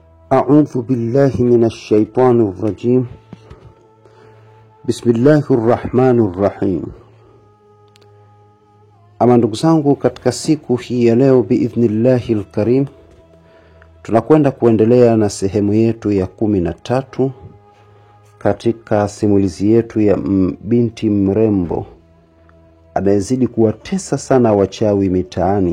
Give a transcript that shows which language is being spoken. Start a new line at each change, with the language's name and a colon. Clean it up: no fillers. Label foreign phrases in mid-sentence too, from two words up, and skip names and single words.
Arabic: أعوذ بالله من الشيطان الرجيم. بسم الله الرحمن الرحيم.
Swahili: Ama ndugu zangu, katika siku hii ya leo
Arabic: بإذن الله الكريم
Swahili: tunakwenda kuendelea na sehemu yetu ya 13 katika simulizi yetu ya binti mrembo anayezidi kuwatesa sana wachawi mitaani.